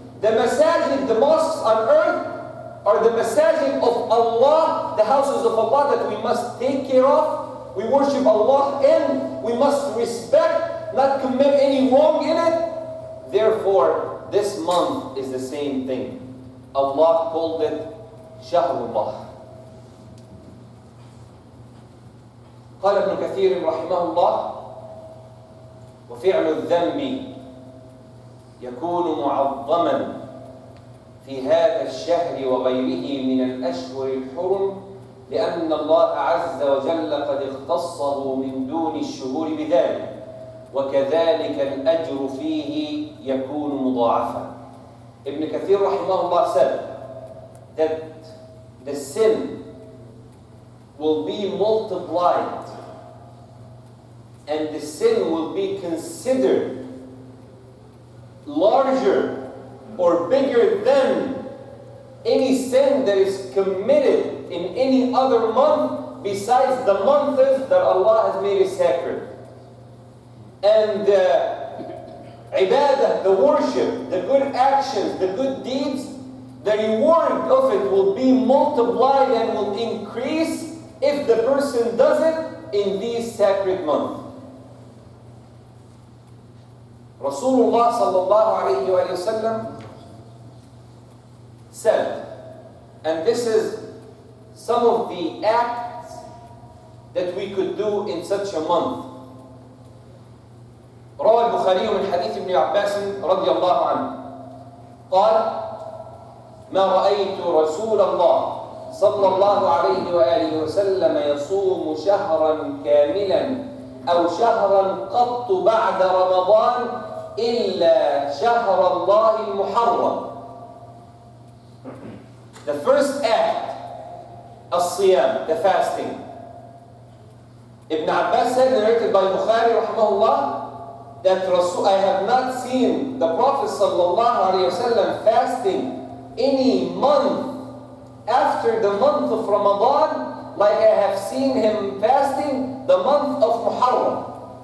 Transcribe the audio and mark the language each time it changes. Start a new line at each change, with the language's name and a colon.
English: The masajid, the mosques on earth are the masajid of Allah, the houses of Allah that we must take care of. We worship Allah in, we must respect, not commit any wrong in it. Therefore, this month is the same thing. Allah called it Shahrullah.
Arabic: قال ابن كثير رحمه الله: وفعل الذنب يكون معظما في هذا الشهر وغيره من الأشهر الحرم لأن الله عز وجل قد اختصه من دون الشهور بذلك وكذلك الأجر فيه يكون مضاعفا.
English: Ibn Kathir rahimahullah said that the sin will be multiplied and the sin will be considered larger or bigger than any sin that is committed in any other month besides the months that Allah has made sacred. And the ibadah, the worship, the good actions, the good deeds, the reward of it will be multiplied and will increase if the person does it in these sacred months. Rasulullah sallallahu alayhi wa sallam said, and this is some of the acts that we could do in such a month.
Arabic: روى البخاري من حديث ابن عباس رضي الله عنه قال: ما رأيت رسول الله صلى الله عليه وآله وسلم يصوم شهرا كاملا أو شهرا قط بعد رمضان إلا شهر الله المحرم.
English: The first act, الصيام, the fasting. Ibn Abbas said, narrated by Bukhari rahimahullah, that I have not seen the Prophet sallallahu alaihi wasallam fasting any month after the month of Ramadan like I have seen him fasting the month of Muharram.